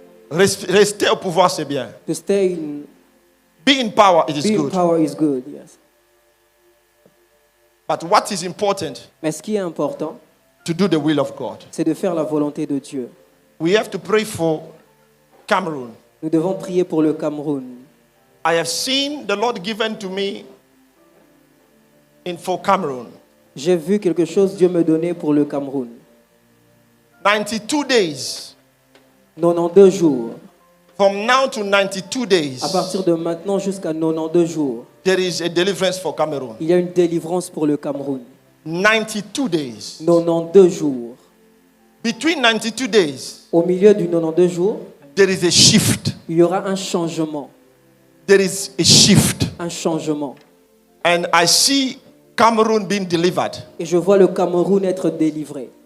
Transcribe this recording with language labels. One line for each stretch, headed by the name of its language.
French: Rester au pouvoir, c'est bien.
English: To stay in, Be in power, it is be in good. power is good, yes. But what is important,
French: Mais ce qui est important,
English: to do the will of God.
French: c'est de faire la volonté de Dieu.
English: We have to pray for Cameroon.
French: Nous devons prier pour le Cameroun.
English: I have seen the Lord given to me for Cameroon.
French: J'ai vu quelque chose Dieu me donnait pour le Cameroun.
English: 92 days.
French: 92 jours.
English: From now to 92 days,
French: À partir de maintenant jusqu'à 92 jours,
English: there is a deliverance for Cameroon.
French: il y a une délivrance pour le Cameroun.
English: 92 days.
French: 92 jours.
English: Between 92 days,
French: Au milieu du 92 jours,
English: there is a shift.
French: il y aura un changement.
English: There is a shift.
French: Un changement.
English: And I see Cameroon being delivered.
French: Et je vois le Cameroun être délivré.